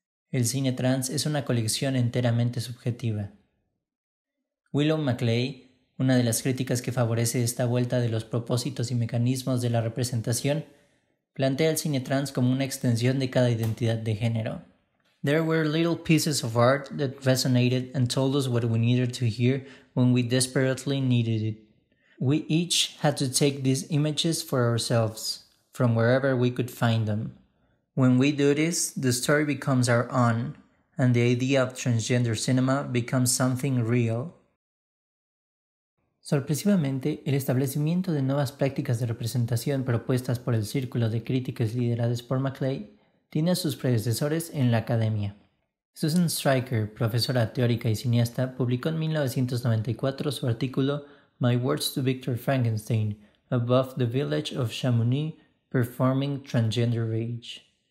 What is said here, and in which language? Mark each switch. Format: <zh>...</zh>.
<es>El cine trans es una colección enteramente subjetiva. Willow Maclay, una de las críticas que favorece esta vuelta de los propósitos y mecanismos de la representación, plantea el cine trans como una extensión de cada identidad de género.</es> <en>There were little pieces of art that resonated and told us what we needed to hear when we desperately needed it. We each had to take these images for ourselves, from wherever we could find them. When we do this, the story becomes our own, and the idea of transgender cinema becomes something real.</en> <es>Sorpresivamente, el establecimiento de nuevas prácticas de representación propuestas por el círculo de críticas lideradas por Maclay tiene a sus predecesores en la academia. Susan Stryker, profesora teórica y cineasta, publicó en 1994 su artículo My Words to Victor Frankenstein, Above the Village of Chamonix, Performing Transgender Rage.</es>